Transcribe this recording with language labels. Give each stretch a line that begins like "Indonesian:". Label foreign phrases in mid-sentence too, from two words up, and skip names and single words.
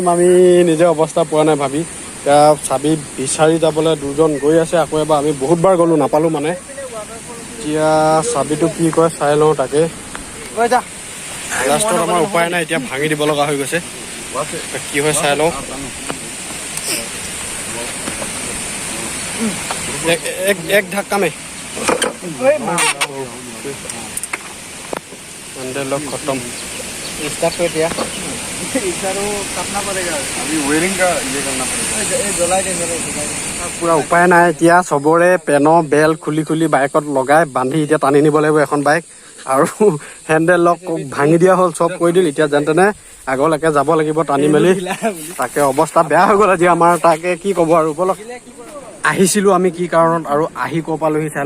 Assamese: আমি নিজে অৱস্থা পোৱা নাই ভাবি এতিয়া চাবি বিচাৰি যাবলৈ দুজন গৈ আছে আকৌ এবাৰ আমি বহুতবাৰ গ'লোঁ নাপালোঁ মানে এতিয়া চাবিটো কি কয় চাই লওঁ তাকে লাষ্টত আমাৰ উপায় নাই এতিয়া ভাঙি দিব লগা হৈ গৈছে কি হয় চাই লওঁ
Hindi: एक धक्का में
Assamese: এইটো
English: handle lock
Assamese: খতম
Hindi: स्टार्ट कर दिया इशारो काटना पड़ेगा अभी वेयरिंग का ये करना पड़ेगा ये जलाई देंगे
Assamese: পুৰা উপায় নাই এতিয়া চবৰে পেনৰ বেল খুলি খুলি বাইকত লগাই বান্ধি এতিয়া টানি নিব লাগিব এখন বাইক আৰু
English: handle lock
Assamese: ভাঙি দিয়া হ'ল চব কৰি দিল এতিয়া যেন তেনে আগলৈকে যাব লাগিব টানি মেলি তাকে অৱস্থা বেয়া হৈ গ'ল আজি আমাৰ তাকে কি ক'ব আৰু বলক আহিছিলোঁ আমি কি কাৰণত আৰু আহি ক'ৰ পালোহি চাই